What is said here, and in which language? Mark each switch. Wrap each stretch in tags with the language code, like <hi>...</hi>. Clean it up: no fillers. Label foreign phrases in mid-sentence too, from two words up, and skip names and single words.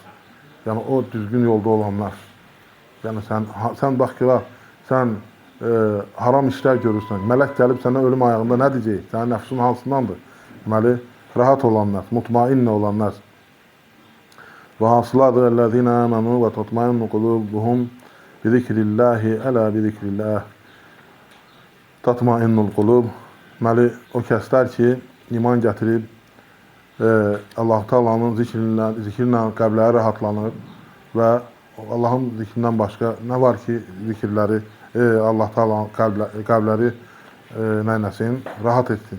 <az>Yəni, o düzgün yolda olan nəfs. Yəni, sən bax ki, sən haram işlər görürsən. Mələk gəlib sənə ölüm ayağında nə deyəcək? Sənin nəfsin hansındandır? Deməli, rahat olan nəfs, mutmainnə olan nəfs. Və hansılardır?</az> <ar>الذين آمنوا وتطمئن قلوبهم بذكر الله ألا بذكر الله تطمئن القلوب.</ar> <az>Deməli, o kəslər ki, iman gətirib, Allah-u Teala'nın zikrinlə qəlbləri rahatlanır və Allahın zikrindən başqa nə var ki, zikirləri Allah-u Teala'nın qəlbləri nəyləsin, rahat etsin.</az>